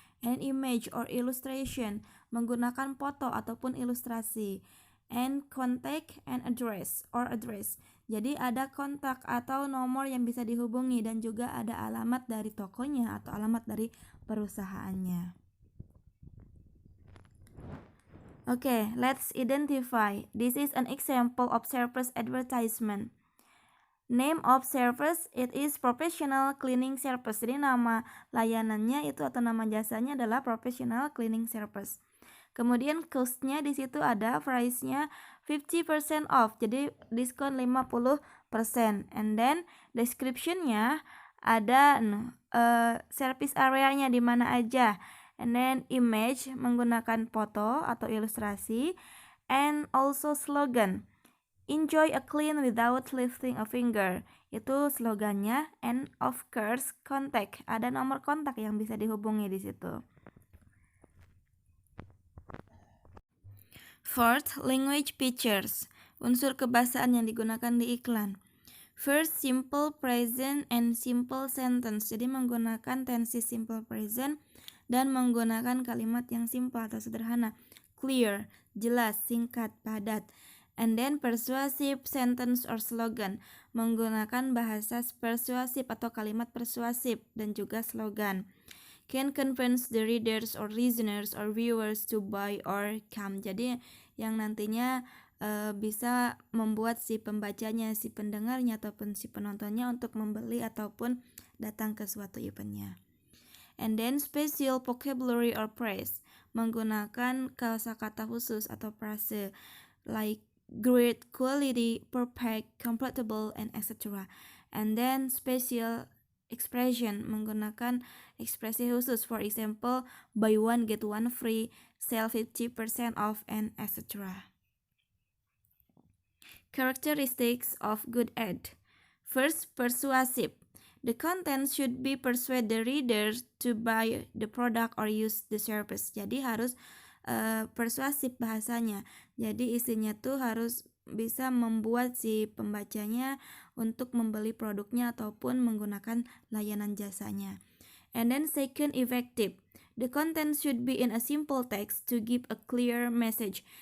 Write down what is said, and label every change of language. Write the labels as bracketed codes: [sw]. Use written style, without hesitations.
[en] And image or illustration, [id] menggunakan foto ataupun ilustrasi. [en] And contact and address or address, [id] jadi ada kontak atau nomor yang bisa dihubungi dan juga ada alamat dari tokonya atau alamat dari perusahaannya. [en] Okay, let's identify. This is an example of service advertisement. Name of service, it is professional cleaning service. [id] Jadi nama layanannya itu atau nama jasanya adalah professional cleaning service. Kemudian cost-nya di situ ada price-nya 50% off, jadi diskon 50%. And then description-nya ada service area-nya di mana aja. [en] And then image [id] menggunakan foto atau ilustrasi. [en] And also slogan, enjoy a clean without lifting a finger. [id] Itu slogannya. [en] And of course contact, [id] ada nomor kontak yang bisa dihubungi di situ. [en] Fourth, language features, [id] unsur kebahasaan yang digunakan di iklan. [en] First, simple present and simple sentence. [id] Jadi menggunakan tensi simple present dan menggunakan kalimat yang simple atau sederhana. Clear, jelas, singkat, padat. [en] And then persuasive sentence or slogan, [id] menggunakan bahasa persuasif atau kalimat persuasif dan juga slogan. [en] Can convince the readers or listeners or viewers to buy or come. [id] Jadi yang nantinya bisa membuat si pembacanya, si pendengarnya ataupun si penontonnya untuk membeli ataupun datang ke suatu eventnya. [en] And then special vocabulary or phrase, [id] menggunakan kosakata khusus atau frase [en] like great, quality, perfect, comfortable, and etc. And then special expression, [id] menggunakan ekspresi khusus, [en] for example buy one get one free, sell 50% off, and etc. Characteristics of good ad. First, persuasive. The content should be persuade the readers to buy the product or use the service. [id] Jadi harus persuasif bahasanya. Jadi isinya tuh harus bisa membuat si pembacanya untuk membeli produknya ataupun menggunakan layanan jasanya. [en] And then second, effective. The content should be in a simple text to give a clear message.